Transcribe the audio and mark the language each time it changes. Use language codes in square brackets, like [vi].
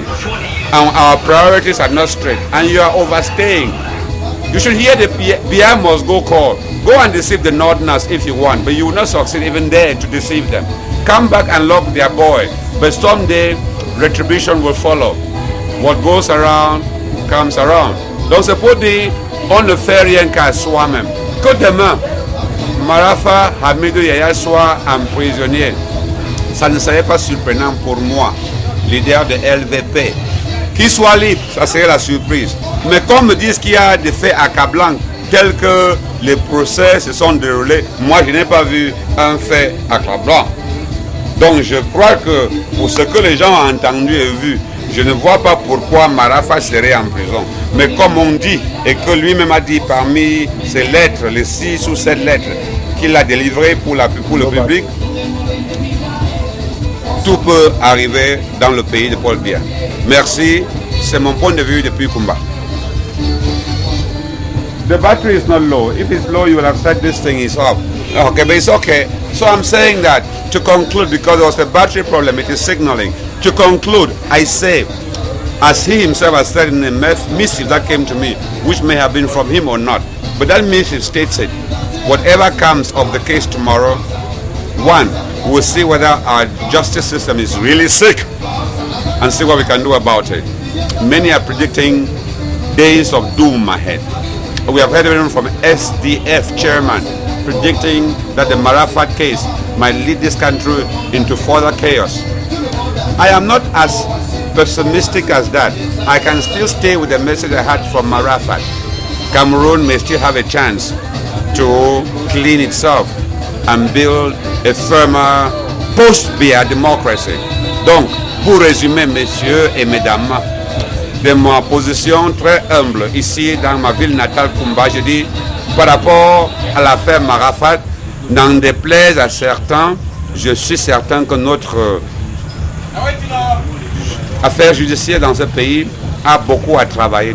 [en] And our priorities are not straight. And you are overstaying. You should hear the Biya must go call. Go and deceive the Northerners if you want, but you will not succeed even there to deceive them. Come back and lock their boy. But someday, retribution will follow. What goes around, comes around. [fr] Donc c'est pour dire, on ne fait rien qu'à soi-même. Que demain, Marafa, Hamidou Yaya soit un prisonnier. Ça ne serait pas surprenant pour moi, leader de LVP. Qu'il soit libre, ça serait la surprise. Mais comme me disent qu'il y a des faits accablants, tels que les procès se sont déroulés, moi je n'ai pas vu un fait accablant. Donc je crois que pour ce que les gens ont entendu et vu, je ne vois pas pourquoi Marafa serait en prison. Mais comme on dit, et que lui-même a dit parmi ses lettres, les 6 ou 7 lettres qu'il a délivrées pour le public, tout peut arriver dans le pays de Paul Biya. Merci, c'est mon point de vue depuis Kumba. [en] The battery is not low. If it's low, you will have said this thing is off. Okay, but it's okay. So I'm saying that to conclude, because there was a battery problem, it is signaling. To conclude, I say, as he himself has said in a missive that came to me, which may have been from him or not, but that missive states it. Whatever comes of the case tomorrow, one, we'll see whether our justice system is really sick and see what we can do about it. Many are predicting days of doom ahead. We have heard even from SDF chairman predicting that the Marafa case might lead this country into further chaos. I am not as pessimistic as that. I can still stay with the message I had from Marafa. Cameroon may still have a chance to clean itself and build a firmer post-Biya democracy. [fr] Donc, pour résumer, messieurs et mesdames, de ma position très humble ici dans ma ville natale Kumba, je dis par rapport à l'affaire Marafa, n'en déplaise à certains, je suis certain que notre affaire judiciaire dans ce pays a beaucoup à travailler.